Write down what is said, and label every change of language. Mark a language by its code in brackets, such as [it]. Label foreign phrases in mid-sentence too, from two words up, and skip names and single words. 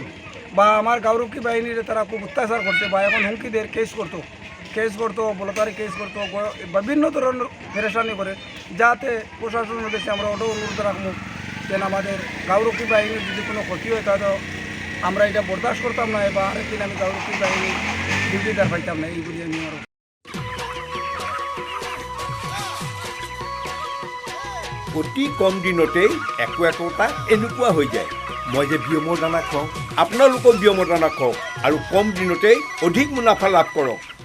[bn] বা আমার গাঁওরক্ষী বাহিনীর তারা খুব অত্যাচার করছে বা এখন হুমকিদের কেস করতো বলতারি কেস করতো, বিভিন্ন ধরনের ফেরেশানি করে, যাতে প্রশাসনের কাছে আমরা ওটাও অনুরোধ রাখবো যেন আমাদের গাঁওরক্ষী বাহিনীর যদি কোনো ক্ষতি হয় তাহলে আমরা এটা বরদাস্ত করতাম না বা আরেকদিন আমি গাঁওরক্ষী বাহিনী ডিউটিদার পাইতাম না এইগুলি আমি আমার। [as] অতি কম দিনতেই একোটা এনেকুৱা হৈ যায়। মই যে বিয়মৰ দানা খুৱাওঁ, আপোনালোকেও বিয়মৰ দানা খুৱাওক আৰু কম দিনতেই অধিক মুনাফা লাভ কৰক।